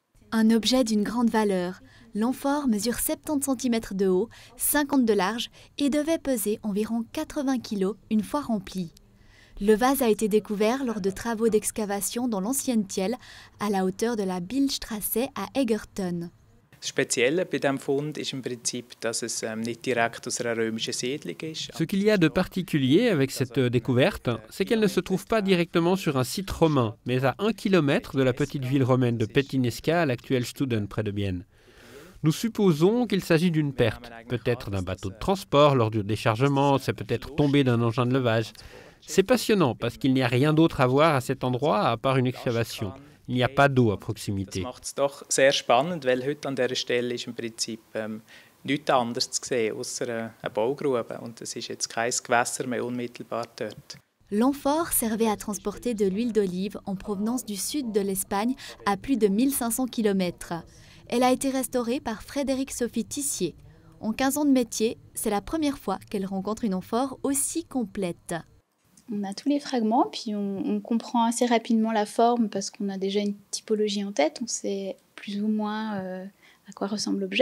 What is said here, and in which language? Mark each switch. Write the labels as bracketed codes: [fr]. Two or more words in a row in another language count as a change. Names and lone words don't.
[fr] Un objet d'une grande valeur. L'amphore mesure 70 cm de haut, 50 de large et devait peser environ 80 kg une fois rempli. Le vase a été découvert lors de travaux d'excavation dans l'ancienne Thiel, à la hauteur de la Billstrasse à Egerton. [de] Das Spezielle bei diesem Fund ist im Prinzip, dass es nicht direkt aus einer römischen Siedlung ist. [fr] Ce qu'il y a de particulier avec cette découverte, c'est qu'elle ne se trouve pas directement sur un site romain, mais à 1 kilomètre de la petite ville romaine de Pettinesca, à l'actuel Studen, près de Bienne. Nous supposons qu'il s'agit d'une perte, peut-être d'un bateau de transport lors du déchargement, c'est peut-être tombé d'un engin de levage. C'est passionnant parce qu'il n'y a rien d'autre à voir à cet endroit à part une excavation. Il n'y a pas d'eau à proximité. [de] Das macht es doch sehr spannend, weil heute an dieser Stelle ist im Prinzip nichts anderes zu sehen, außer eine Baugrube. Und es ist jetzt kein Gewässer mehr unmittelbar dort. [fr] L'amphore servait à transporter de l'huile d'olive en provenance du sud de l'Espagne à plus de 1500 km. Elle a été restaurée par Frédéric-Sophie Tissier. En 15 ans de métier, c'est la première fois qu'elle rencontre une amphore aussi complète. On a tous les fragments, puis on comprend assez rapidement la forme parce qu'on a déjà une typologie en tête, on sait plus ou moins à quoi ressemble l'objet.